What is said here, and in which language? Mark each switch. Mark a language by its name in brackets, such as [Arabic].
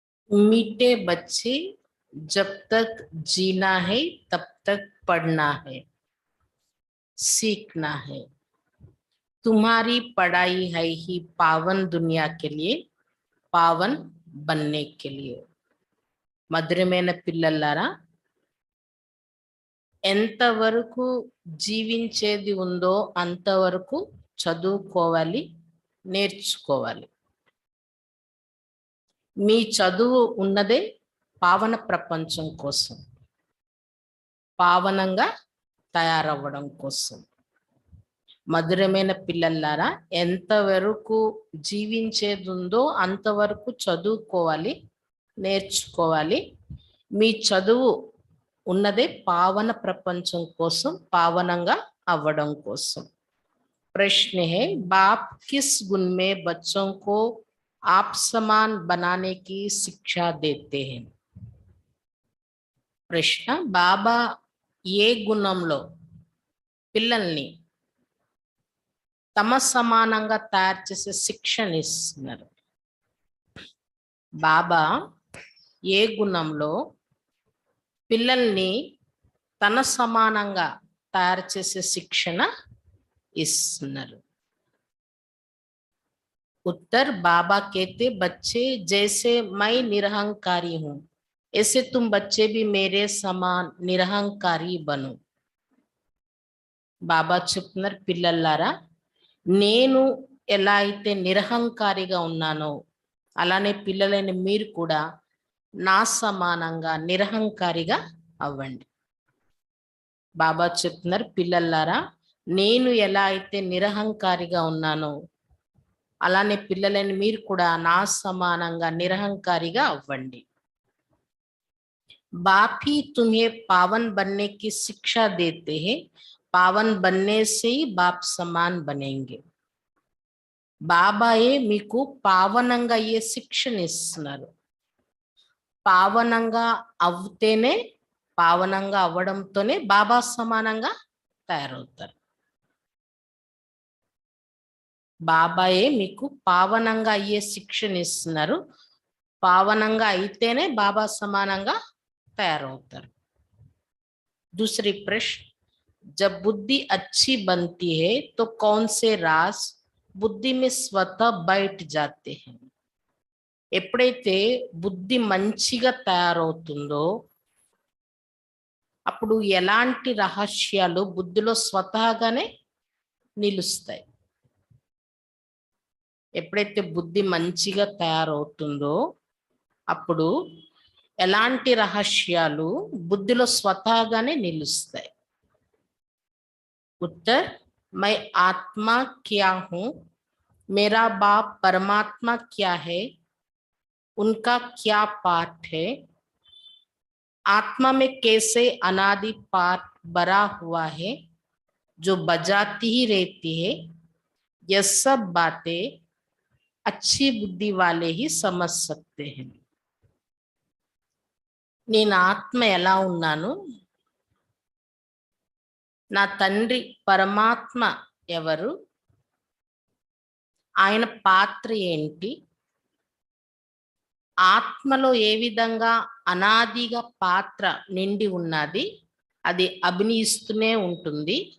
[Hindi] मीठे बच्चे जब तक जीना है तब तक पढ़ना है, सीखना है. तुम्हारी पढ़ाई है ही पावन दुनिया के लिए, पावन बनने के लिए. [Telugu] మధురమైన పిల్లలారా, ఎంతవరకు జీవించేది ఉందో అంతవరకు చదువుకోవాలి, నేర్చుకోవాలి. మీ చదువు ఉన్నదే పావన ప్రపంచం కోసం, పావనంగా తయారవ్వడం కోసం. మధురమైన పిల్లలారా, ఎంతవరకు జీవించేది ఉందో అంతవరకు చదువుకోవాలి, నేర్చుకోవాలి. మీ చదువు ఉన్నదే పావన ప్రపంచం కోసం, పావనంగా అవ్వడం కోసం. [Hindi] प्रश्न है, बाप किस गुण में बच्चों को आप समान बनाने की शिक्षा देते हैं? [Telugu] ప్రశ్న, బాబా ఏ గుణంలో పిల్లల్ని తమ సమానంగా తయారు చేసే శిక్షణ ఇస్తున్నారు? బాబా ఏ గుణంలో పిల్లల్ని తన సమానంగా తయారు చేసే శిక్షణ ఇస్తున్నారు? [Hindi] उत्तर, बाबा कहते बच्चे जैसे मैं निरहंकारी हूं ऐसे तुम बच्चे भी मेरे समान निरहंकारी बनो. [Telugu] బాబా చెప్తున్నారు, పిల్లలారా, నేను ఎలా అయితే నిరహంకారిగా ఉన్నానో అలానే పిల్లలైన మీరు కూడా నా సమానంగా నిరహంకారిగా అవ్వండి. బాబా చెప్తున్నారు, పిల్లలారా, నేను ఎలా అయితే నిరహంకారిగా ఉన్నానో అలానే పిల్లలైన మీరు కూడా నా సమానంగా నిరహంకారిగా అవ్వండి. [Hindi] बाप ही तुम्हें पावन बनने की शिक्षा देते हैं, पावन बनने से ही बाप समान बनेंगे. [Telugu] బాబాయే మీకు పావనంగా అయ్యే శిక్షణ ఇస్తున్నారు. పావనంగా అవుతేనే, పావనంగా అవ్వడంతోనే బాబా సమానంగా తయారవుతారు. బాబాయే మీకు పావనంగా అయ్యే శిక్షణ ఇస్తున్నారు. పావనంగా అయితేనే బాబా సమానంగా తయారవుతారు. [Hindi] दूसरी प्रश्न, जब बुद्धि अच्छी बनती है तो कौन से राज बुद्धि में स्वतः बैठ जाते हैं? [Telugu] ఎప్పుడైతే బుద్ధి మంచిగా తయారవుతుందో అప్పుడు ఎలాంటి రహస్యాలు బుద్ధిలో స్వతహాగానే నిలుస్తాయి. ఎప్పుడైతే బుద్ధి మంచిగా తయారవుతుందో అప్పుడు ఎలాంటి రహస్యాలు బుద్ధిలో స్వతహాగానే నిలుస్తాయి. [Hindi] उत्तर, मैं आत्मा क्या हूँ, मेरा बाप परमात्मा क्या है, उनका क्या पाठ है, आत्मा में कैसे अनादि पाठ भरा हुआ है जो बजाती ही रहती है, यह सब बातें अच्छी बुद्धि वाले ही समझ सकते हैं. [Telugu] నేను ఆత్మ ఎలా ఉన్నాను, నా తండ్రి పరమాత్మ ఎవరు, ఆయన పాత్ర ఏంటి, ఆత్మలో ఏ విధంగా అనాదిగా పాత్ర నిండి ఉన్నది, అది అభినయిస్తూనే ఉంటుంది.